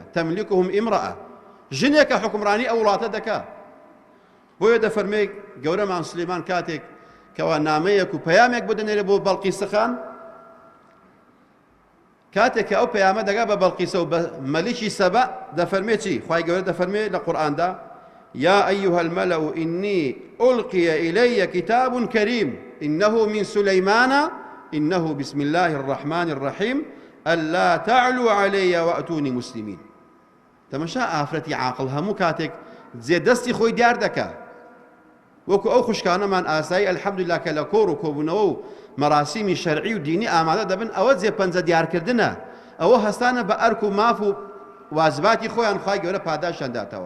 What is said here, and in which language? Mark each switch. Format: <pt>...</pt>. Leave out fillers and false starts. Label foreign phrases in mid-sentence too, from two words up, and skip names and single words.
<ar>تەملیکهم ئیمڕەئە،</ar> <ckb>ژنێکە حکمڕانی ئەو وڵاتە دەکا. بۆیە دەفەرمێ گەورەمان سولەیمان کاتێک کەوا نامەیەک و پەیامێک بدەنێرە بۆ بەڵقیسەخان، کاتێک کە ئەو پەیامە دەگا بە بەڵقیسە و بە مەلیکی سەبە دەفەرمێ چی؟ خوای گەورە دەفەرمێ لە قورئاندا</ckb> <ar>يا أيها الملأ إني ألقي إلي كتاب كريم إنه من سليمان إنه بسم الله الرحمن الرحيم ألا تعلوا علي وأتوني مسلمين.</ar> <ckb>تەماشا ئافرەتی عاقڵ هەموو کاتێک جێ دەستی خۆی دیار دەکا، وەکو ئەو خوشکانەمان ئاسایی ئەلحەمدوللا کە لە کۆڕ و کۆبوونەوە و مەراسیمی شەرعی و دینی ئامادە دەبن، ئەوە جێپەنجە دیارکردنە، ئەوە هەستانە بە ئەرک و ماف و واجباتی خۆیان خوای گەورە پاداشیان داتەوە.</ckb>